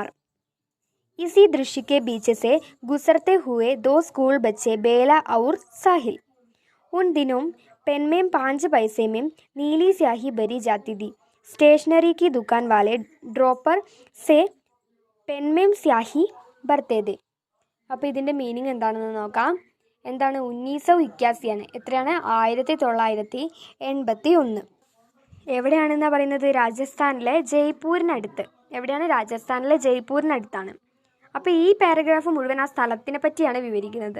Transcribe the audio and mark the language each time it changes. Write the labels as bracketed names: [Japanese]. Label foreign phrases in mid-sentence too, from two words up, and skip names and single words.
[Hindi] इसी दृश्य के बीच से गुजरते हुए 2 स्कूल बच्चे बेला और साहिल. उन दिनों पेन में 5 पैसे में नीली स्याही भरी जाती थी. स्टेशनरी की दुकान वाले ड्रॉपर से पेन में स्याही भरते थे. [Malayalam] അപ്പോൾ ഇതിൻ്റെ മീനിങ് എന്താണെന്ന് നോക്കാം. എന്താണ്? 1981 എത്രയാണ്? 1981. എവിടെയാണെന്നാണ് പറയുന്നത്? രാജസ്ഥാനിലെ ജയ്പൂരിനടുത്ത്. എവിടെയാണ്? രാജസ്ഥാനിലെ ജയ്പൂരിനടുത്താണ്. അപ്പോൾ ഈ പാരഗ്രാഫ് മുഴുവൻ ആ സ്ഥലത്തിനെ പറ്റിയാണ് വിവരിക്കുന്നത്.